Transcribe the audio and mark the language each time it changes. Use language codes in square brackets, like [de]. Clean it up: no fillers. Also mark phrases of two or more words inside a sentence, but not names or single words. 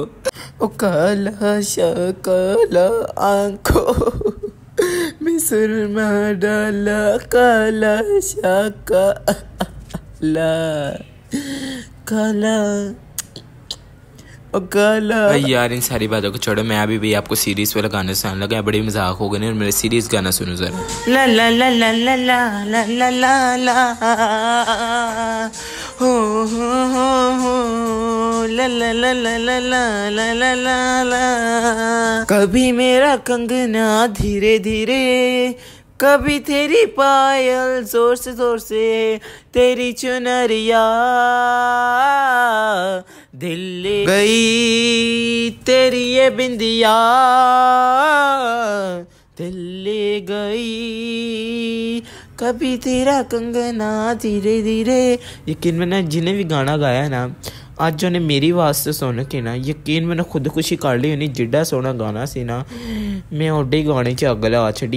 [pa] ਓ ਕਾਲਾ ਸ਼ਾਹ ਕਾਲਾ [hi] आंखों में सुरमा डाला, [pa] ਕਾਲਾ ਸ਼ਾਹ ਕਾਲਾ ਕਾਲਾ ਓ ਕਾਲਾ। [hi] यार इन सारी बातों को छोड़ो, मैं अभी भी आपको सीरीज वाला गाना सुनाने लगा। बड़ी मजाक हो गए और मेरे सीरीज गाना सुनो जरा। ला ला ला ला ला ला ला ला ला ला हो ला ला ला ला ला ला ला ला ला ला। कभी मेरा कंगना धीरे धीरे, कभी तेरी पायल जोर से, तेरी चुनरिया दिल ले गई, तेरी ये बिंदिया दिल ले गई। कभी तेरा कंगना धीरे धीरे। यकीन मैंने जिन्हें भी गाना गाया है ना, आज उन्हें मेरी आवाज़ से सुन के ना यकीन मैंने खुदकुशी कर ली होनी। [pa] ਜਿੱਡਾ ਸੋਨਾ ਗਾਣਾ ਸੀ ਨਾ, ਮੈਂ ਓਡੇ ਗਾਣੇ ਚ ਅਗ ਲਾ ਛੜੀ।